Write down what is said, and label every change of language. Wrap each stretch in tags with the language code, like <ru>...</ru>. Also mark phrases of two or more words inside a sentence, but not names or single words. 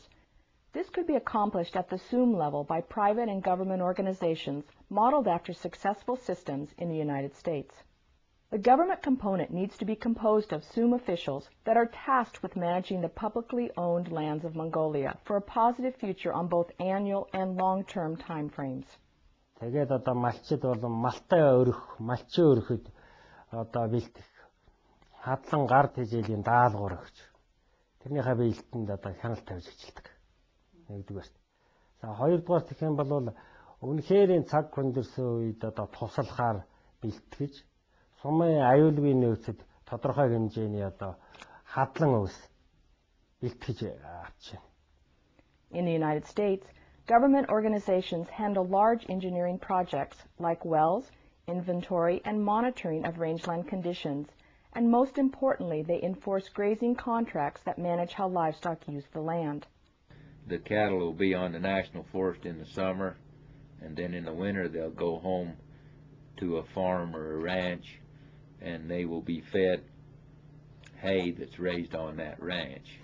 <en>This could be accomplished at the SUM level by private and government organizations modeled after successful systems in the United States. The government component needs to be composed of SUM officials that are tasked with managing the publicly owned lands of Mongolia for a positive future on both annual and long-term time frames.</en> <mn>Тэгээд одоо малчид болон малтай өрөх, малчин өрөхөд одоо бэлтгэх хадлан гар тэжээлийн даалгавар өгч тэрнийхээ бэлтэнд одоо хяналт тавьж ажилладаг. Нэгдүгээр. За хоёрдугаар гэх юм бол үнэхээр цаг хүндэрсэн үед одоо туслахаар бэлтгэж сумын аюулгүй нөөцөд тодорхой хэмжээний одоо хадлан өвс бэлтгэж авч байна.</mn> <en>In the United States, government organizations handle large engineering projects like wells, inventory, and monitoring of rangeland conditions, and most importantly, they enforce grazing contracts that manage how livestock use the land. The cattle will be on the national forest in the summer, and then in the winter they'll go home to a farm or a ranch, and they will be fed hay that's raised on that ranch.</en>